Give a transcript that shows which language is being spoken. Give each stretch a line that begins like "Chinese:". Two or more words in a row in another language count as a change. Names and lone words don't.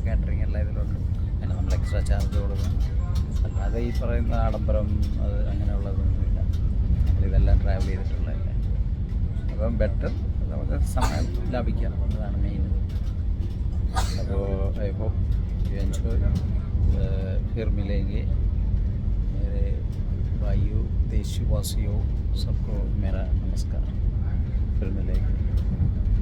Malayalam: കാറ്ററിംഗ് എല്ലാം ഇതിലുണ്ട്. പിന്നെ നമ്മൾ
English: extra charge
Malayalam: കൊടുക്കണം. അല്ലാതെ ഈ പറയുന്ന ആഡംബരം അത് അങ്ങനെയുള്ളതൊന്നുമില്ല. നമ്മളിതെല്ലാം ട്രാവൽ ചെയ്തിട്ടുള്ളതല്ലേ. അപ്പം ബെറ്റർ നമുക്ക് സമയം ലാഭിക്കാം. അതാണ് മെയിൻ.
English: അപ്പോൾ I hope you enjoy.
Hindi: फिर मिलेंगे. मेरे भाइयों, देशवासियों, सबको मेरा नमस्कार. फिर मिलेंगे.